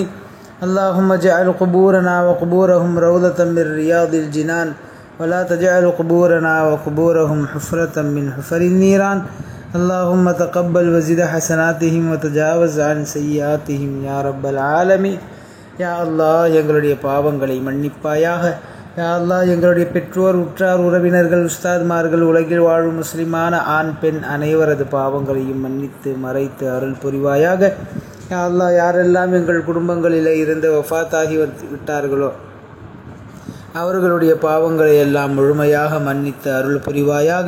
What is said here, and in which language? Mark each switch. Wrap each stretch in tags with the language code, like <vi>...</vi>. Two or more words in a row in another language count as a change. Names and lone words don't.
<ar>اللهم اجعل قبورنا وقبورهم روضة من رياض الجنان ولا تجعل قبورنا وقبورهم حفرة من حفر النيران. اللهم تقبل وزد حسناتهم وتجاوز عن سيئاتهم يا رب العالمين. يا الله</ar> <ta>எங்களுடைய பாவங்களை மன்னிப்பாயாக.</ta> <ar>يا الله</ar> <ta>எங்களுடைய பெற்றோர், உற்றார், உறவினர்கள், உஸ்தாத்மார்கள், உலகில் வாழும் முஸ்லிமான ஆண் பெண் அனைவரது பாவங்களையும் மன்னித்து மறைத்து அருள் புரிவாயாக.</ta> <ar>يا الله</ar> <ta>யாரெல்லாம் எங்கள் குடும்பங்களில் இருந்து வஃபாத்தாகி விட்டார்களோ அவர்களுடைய பாவங்களை எல்லாம் முழுமையாக மன்னித்து அருள் புரிவாயாக.</ta>